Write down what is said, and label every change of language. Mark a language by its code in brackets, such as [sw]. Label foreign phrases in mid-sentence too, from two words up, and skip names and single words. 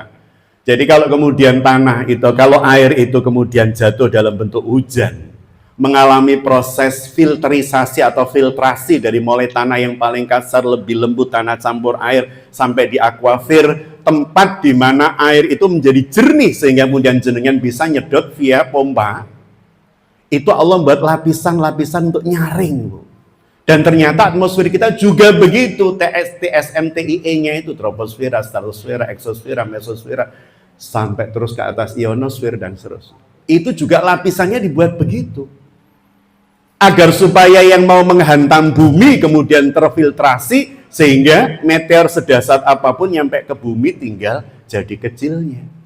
[id] Jadi kalau kemudian tanah itu, kalau air itu kemudian jatuh dalam bentuk hujan, mengalami proses filterisasi atau filtrasi dari mulai tanah yang paling kasar, lebih lembut, tanah campur air, sampai di aquafir, tempat di mana air itu menjadi jernih sehingga kemudian jenengan bisa nyedot via pompa. Itu Allah buat lapisan-lapisan untuk nyaring, Bu. Dan ternyata atmosfer kita juga begitu, TSMTIE-nya itu troposfera, stratosfera, eksosfera, mesosfera, sampai terus ke atas ionosfer dan seterusnya. Itu juga lapisannya dibuat begitu. Agar supaya yang mau menghantam bumi kemudian terfiltrasi, sehingga meteor sedasar apapun nyampe ke bumi tinggal jadi kecilnya.